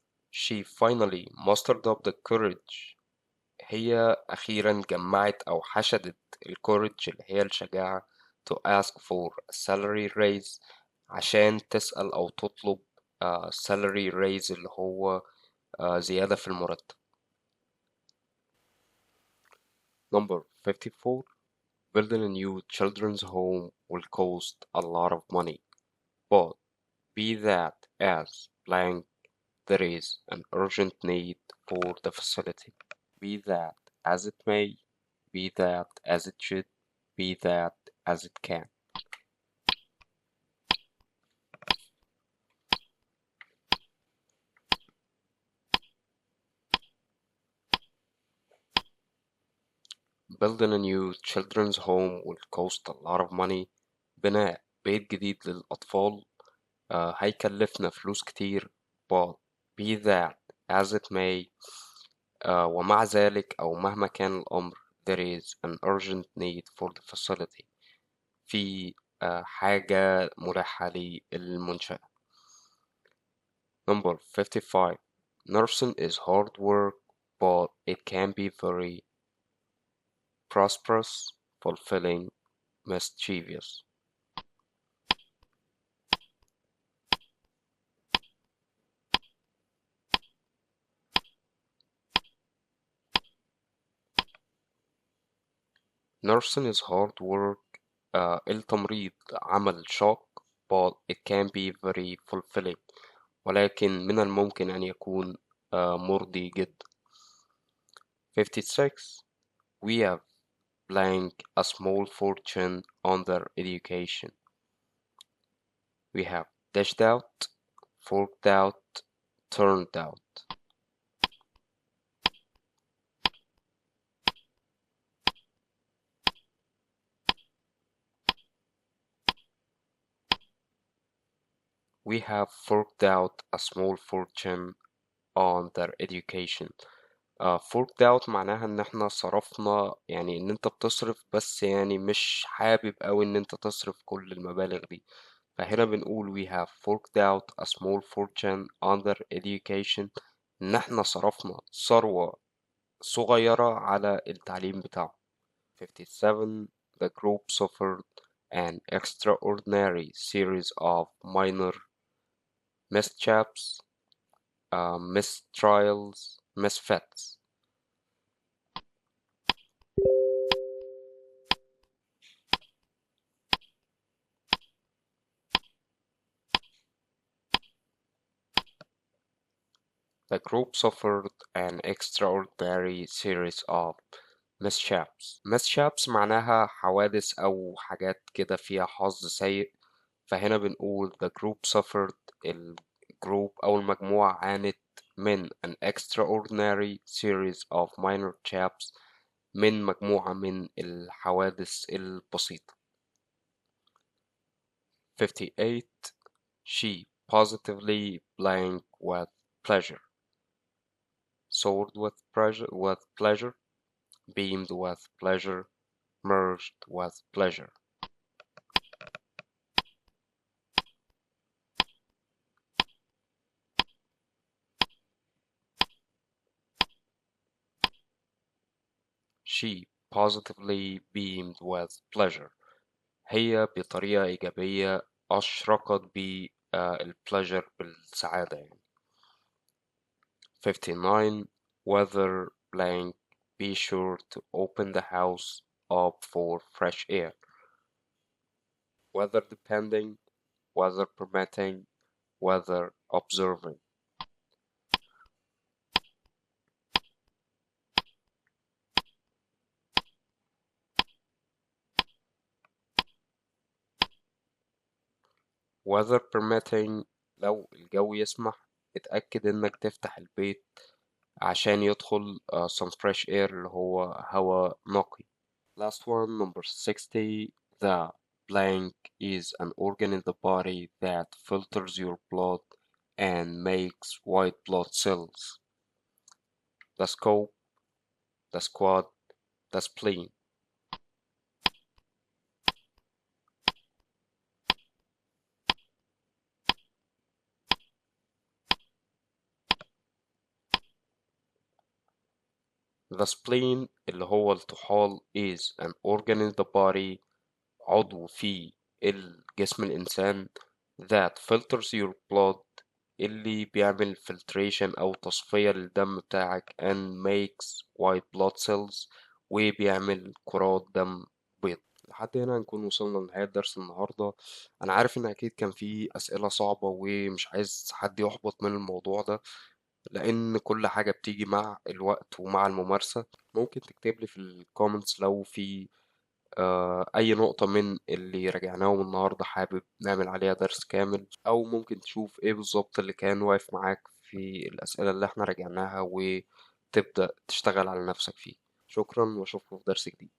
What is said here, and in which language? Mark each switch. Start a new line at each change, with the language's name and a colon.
English: She finally mustered up the courage.
Arabic: هي أخيرا جمعت أو حشدت الكورج اللي هي الشجاعة
English: to ask for a salary raise
Arabic: عشان تسأل أو تطلب
English: salary raise
Arabic: اللي هو زيادة في المرتب.
English: Number 54. Building a new children's home will cost a lot of money, but be that as blank, there is an urgent need for the facility. Be that as it may, be that as it should, be that as it can. Building a new children's home will cost a lot of money.
Arabic: بناء بيت جديد للأطفال هيكلفنا فلوس كتير.
English: but be that as it may
Arabic: ومع ذلك أو مهما كان الأمر
English: there is an urgent need for the facility.
Arabic: في حاجة ملحة للمنشأة.
English: Number 55. Nursing is hard work, but it can be very prosperous, fulfilling, mischievous. Nursing is hard work.
Arabic: التمريض عمل شاق
English: but it can be very fulfilling
Arabic: ولكن من الممكن أن يكون مرضي جدا.
English: 56. We have blank a small fortune on their education. We have dished out, forked out, turned out. We have forked out a small fortune on their education.
Arabic: forked out معناها ان احنا صرفنا يعني ان انت بتصرف بس يعني مش حابب اوي ان انت تصرف كل المبالغ دي. فهنا بنقول
English: we have forked out a small fortune on their education
Arabic: ان احنا صرفنا ثروة صغيرة على التعليم بتاعهم.
English: 57. The group suffered an extraordinary series of minor mishaps, mistrials, misfits. The group suffered an extraordinary series of mishaps.
Arabic: mishaps معناها حوادث أو حاجات كده فيها حظ سيء. فهنا بنقول
English: the group suffered
Arabic: الجروب أو المجموعة عانت من
English: an extraordinary series of minor mishaps
Arabic: من مجموعة من الحوادث البسيطة.
English: 58. She positively blank with pleasure soared with pleasure, beamed with pleasure, merged with pleasure. She positively beamed with pleasure.
Arabic: هي بطريقة إيجابية أشرقت بالبليجر بالسعادة يعني.
English: 59. Weather blank, be sure to open the house up for fresh air. Weather depending, weather permitting, weather observing.
Arabic: weather permitting، لو الجو يسمح اتأكد إنك تفتح البيت عشان يدخل
English: some fresh air
Arabic: اللي هو هواء نقي.
English: Last one, number 60. The blank is an organ in the body that filters your blood and makes white blood cells. The scope, the squad, the spleen. The spleen
Arabic: اللي هو الطحال
English: is an organ in the body،
Arabic: عضو في الجسم الإنسان
English: that filters your blood
Arabic: اللي بيعمل filtration أو تصفية للدم بتاعك
English: and makes white blood cells
Arabic: وبيعمل كرات دم بيض. لحد هنا نكون وصلنا لنهاية درس النهاردة. أنا عارف إن أكيد كان في أسئلة صعبة ومش عايز حد يحبط من الموضوع ده، لأن كل حاجة بتيجي مع الوقت ومع الممارسة. ممكن تكتب لي في الكومنتس لو في أي نقطة من اللي راجعناهم النهاردة حابب نعمل عليها درس كامل، أو ممكن تشوف إيه بالظبط اللي كان واقف معاك في الأسئلة اللي إحنا راجعناها وتبدأ تشتغل على نفسك فيه. شكرا وأشوفكم في درس جديد.